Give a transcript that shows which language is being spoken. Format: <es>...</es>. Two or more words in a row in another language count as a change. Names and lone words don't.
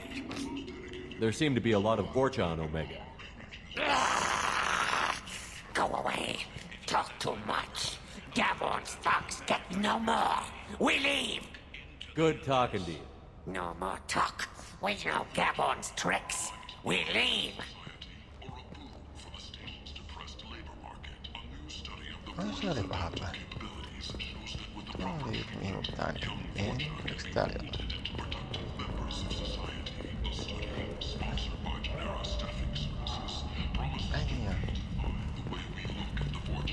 <en>There seem to be a lot of Borcha on Omega. Go away. Talk too much. Gavon's thugs get no more. We leave. Good talking to you. No more talk. We know Gavon's tricks. We leave.</en> <fi>No se oli pahalla. No oli mihin pitää niin. Oliko täällä jotain? Ai niin joo.</fi>